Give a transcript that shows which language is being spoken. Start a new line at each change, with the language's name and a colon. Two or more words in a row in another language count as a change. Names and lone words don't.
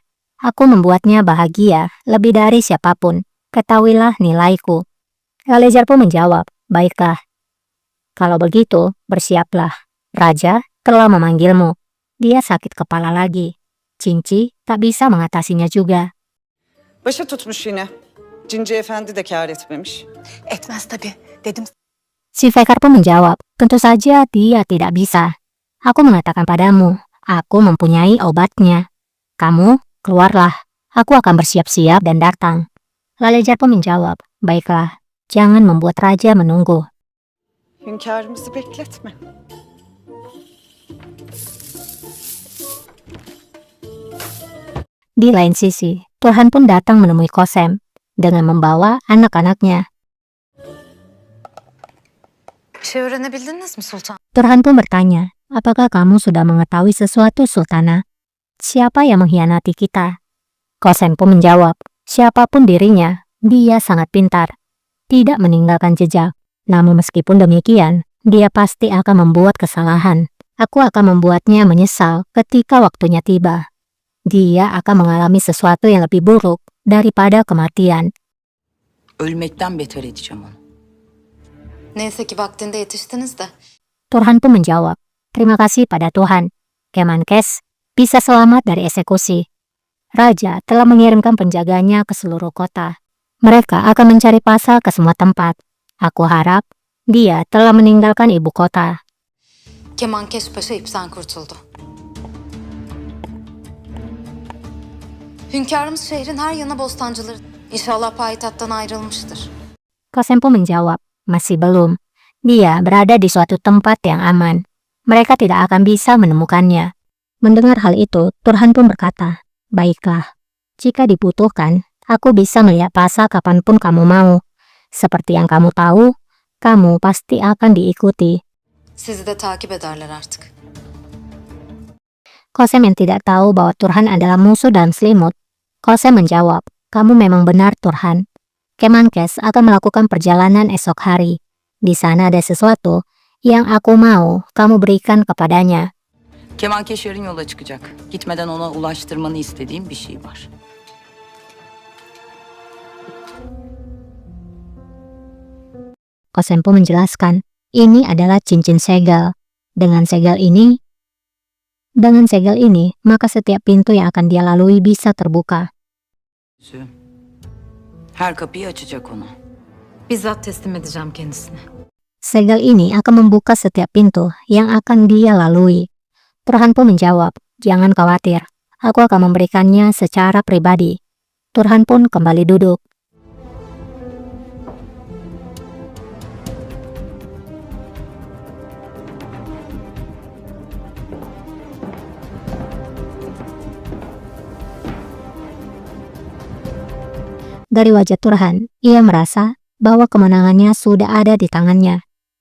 Indonesian: Aku membuatnya bahagia lebih dari siapapun. Ketahuilah nilaiku. Lalejar pun menjawab, baiklah. Kalau begitu, bersiaplah. Raja telah memanggilmu. Dia sakit kepala lagi. Cinci tak bisa mengatasinya juga.
Turkish: Başa tutmuş yine. Cinci Efendi de kâr etmemiş. Etmez tabii. Dedim
Indonesian: Si Fekar pun menjawab, tentu saja dia tidak bisa. Aku mengatakan padamu, aku mempunyai obatnya. Kamu, keluarlah. Aku akan bersiap-siap dan datang. Lalejar pun menjawab, baiklah, jangan membuat raja menunggu.
Turkish: Hünkârımızı bekletme.
Indonesian: Di lain sisi, Turhan pun datang menemui Kosem dengan membawa anak-anaknya.
Turkish: Bir şey öğrenebildiniz mi sultan?
Indonesian: Turhan pun bertanya, apakah kamu sudah mengetahui sesuatu, Sultana? Siapa yang mengkhianati kita? Kosem pun menjawab, siapapun dirinya, dia sangat pintar. Tidak meninggalkan jejak. Namun meskipun demikian, dia pasti akan membuat kesalahan. Aku akan membuatnya menyesal ketika waktunya tiba. Dia akan mengalami sesuatu yang lebih buruk daripada kematian.
Turkish: Ölmekten beter edeceğim onu. Neyse ki vaktinde yetiştiniz de.
Indonesian: Turhan pun menjawab, terima kasih pada Tuhan. Kemenkes bisa selamat dari eksekusi. Raja telah mengirimkan penjaganya ke seluruh kota. Mereka akan mencari pasal ke semua tempat. Aku harap dia telah meninggalkan ibu kota.
Turkish: Kemankeş Paşa ipten kurtuldu. Hünkârımız şehrin her yana bostancıları. İnşallah payitahttan ayrılmıştır.
Indonesian: Kosem pun menjawab, masih belum. Dia berada di suatu tempat yang aman. Mereka tidak akan bisa menemukannya. Mendengar hal itu, Turhan pun berkata, baiklah. Jika dibutuhkan, aku bisa melihat pasal kapanpun kamu mau. Seperti yang kamu tahu, kamu pasti akan diikuti.
Turkish: Sizi de takip ederler artık.
Indonesian: Kosem yang tidak tahu bahwa Turhan adalah musuh dalam selimut. Kosem menjawab, kamu memang benar, Turhan. Kemenkes akan melakukan perjalanan esok hari. Di sana ada sesuatu yang aku mau kamu berikan kepadanya.
Turkish: Kemankeş yarın yola çıkacak. Gitmeden ona ulaştırmanı istediğim bir şey var.
Indonesian: Kosem pun menjelaskan, ini adalah cincin segel. Dengan segel ini, maka setiap pintu yang akan dia lalui bisa terbuka.
Turkish: Her kapıyı açacak ona. Bizzat teslim edeceğim kendisine.
Indonesian: Segel ini akan membuka setiap pintu yang akan dia lalui. Turhan pun menjawab, jangan khawatir, aku akan memberikannya secara pribadi. Turhan pun kembali duduk. Dari wajah Turhan, ia merasa bahwa kemenangannya sudah ada di tangannya.